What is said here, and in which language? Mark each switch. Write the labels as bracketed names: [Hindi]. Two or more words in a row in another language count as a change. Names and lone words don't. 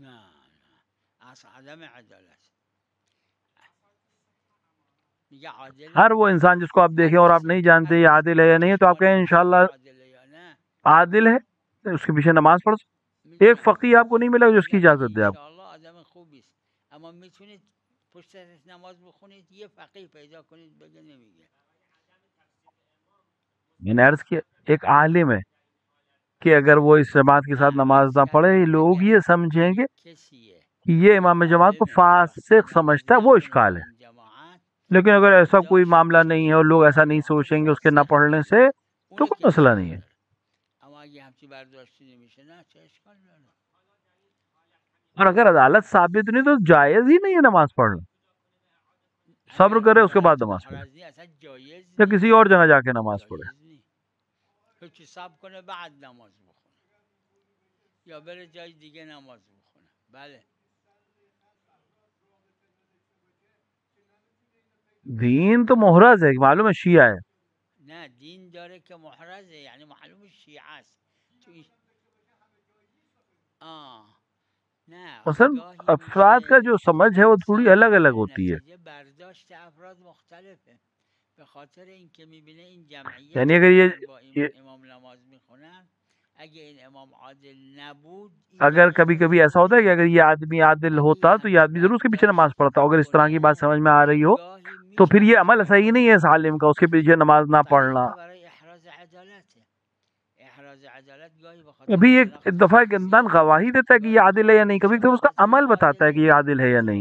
[Urdu] عدم عدالت ہر وہ انسان جس کو آپ دیکھیں اور آپ نہیں جانتے یہ عادل ہے یا نہیں ہے تو آپ کہیں انشاءاللہ عادل ہے، اس کے پیچھے نماز پڑھ. ایک فقیہ آپ کو نہیں ملا جو اس کی اجازت دے آپ. [Persian] اما میتونید پشت سرش نماز بخونید، یه فقیه پیدا کنید بگه نمیگه. [Urdu] میں نے عرض کیا ایک عالم ہے کہ اگر وہ اس جماعت کے ساتھ نماز نہ پڑھے لوگ یہ سمجھیں گے کہ یہ امام جماعت کو فاسق سمجھتا ہے، وہ اشکال ہے. لیکن اگر ایسا کوئی معاملہ نہیں ہے اور لوگ ایسا نہیں سوچیں گے اس کے نہ پڑھنے سے تو کوئی مسئلہ نہیں ہے. اور اگر عدالت ثابت نہیں تو جائز ہی نہیں ہے نماز پڑھنا. صبر کرے اس کے بعد نماز پڑھے یا کسی اور جگہ جا کے نماز پڑھے. [Persian] حساب کنه بعد نماز بخونه یا بره جای دیگه نماز بخونه. بله [Urdu] دین تو محرز ہے، معلوم ہے شیعہ ہے. [Persian] نه دین داره که محرزه، یعنی معلوم شیعه است. [Urdu] مثلا افراد کا جو سمجھ ہے وہ تھوڑی الگ الگ ہوتی ہے. [Persian] برداشت افراد مختلفه. به خاطر اینکه میبینه این جمعیت [Urdu] یعنی اگر یہ [Persian] امام نماز میخونن، اگه این امام عادل نبود، [Urdu] اگر کبھی کبھی ایسا ہوتا ہے کہ اگر یہ آدمی عادل ہوتا تو یہ آدمی ضرور اس کے پیچھے نماز پڑھتا. اگر اس طرح کی بات سمجھ میں آ رہی ہو تو پھر یہ عمل صحیح نہیں ہے اس عالم کا، اس کے پیچھے نماز نہ پڑھنا. ابھی ایک دفعہ ایک انسان گواہی دیتا ہے کہ یہ عادل ہے یا نہیں، کبھی کبھی اس کا عمل بتاتا ہے کہ یہ عادل ہے یا نہیں.